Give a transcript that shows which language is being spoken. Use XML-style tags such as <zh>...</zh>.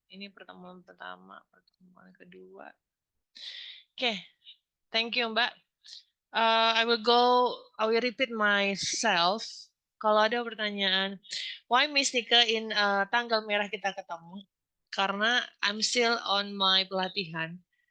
<id>Ini pertemuan pertama, pertemuan kedua.</id> <en>Okay, thank you Mbak. I will repeat myself.</en> <id>kalau ada pertanyaan,</id> <en>why</en> <id>Miss Nika in tanggal merah kita ketemu? Karena</id> <en>I'm still on my</en> <id>pelatihan.</id>